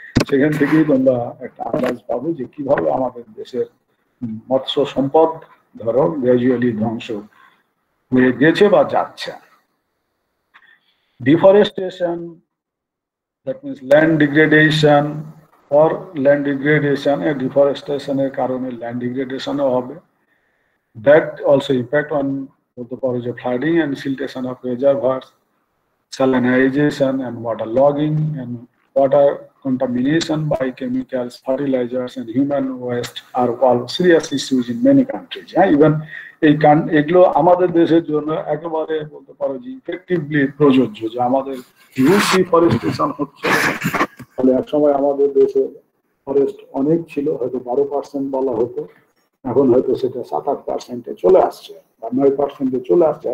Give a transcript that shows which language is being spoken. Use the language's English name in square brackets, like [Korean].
[Bangla] সেখান থেকেই তোমরা একটা আন্দাজ পাবো যে কিভাবে আমাদের দেশের মৎস্য সম্পদ ধরো গ্র্যাজুয়ালি ধ্বংস হয়ে গেছে বা যাচ্ছে। [English] deforestation, that means land degradation or land degradation, deforestation [Bangla] এর কারণে [English] land degradation ও হবে। That also impact on [Bangla] বলতে পারো যে [English] flooding and siltation of reservoirs, salinization and water logging, and water contamination by chemicals, fertilizers and human waste are all serious issues in many countries. [Bangla] Even এগুলো আমাদের দেশের জন্য একেবারে বলতে পারো যে ইফেক্টিভলি প্রযোজ্য, যে আমাদের হিউজ ডিফরেস্টেশন হচ্ছে। তাহলে এক সময় আমাদের দেশে ফরেস্ট অনেক ছিল, হয়তো 12% বলা হতো, এখন হয়তো সেটা 7-8% চলে আসছে বা 9% চলে আসছে।